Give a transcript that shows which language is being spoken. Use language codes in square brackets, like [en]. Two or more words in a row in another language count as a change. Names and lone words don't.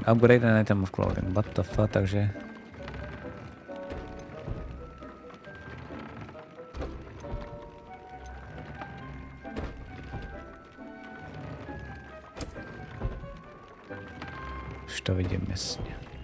[en] Upgrade an item of clothing. What the fuck, [cs] takže... Už to vidím jasně.